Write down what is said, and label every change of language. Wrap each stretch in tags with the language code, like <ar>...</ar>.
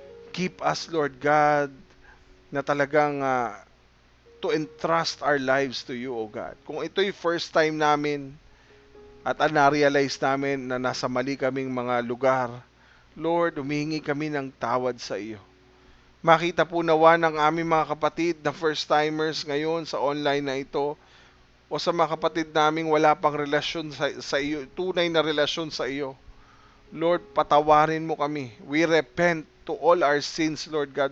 <en>Keep us, Lord God,</en> <tl>na talagang</tl> <en>to entrust our lives to you, O God.</en> <tl>Kung ito'y first time namin at na-realize namin na nasa mali kaming mga lugar, Lord, humihingi kami ng tawad sa iyo. Makita po nawa ng aming mga kapatid na first-timers ngayon sa online na ito, o sa mga kapatid naming wala pang relasyon sa iyo, tunay na relasyon sa iyo. Lord, patawarin mo kami.</tl> <en>We repent to all our sins, Lord God.</en>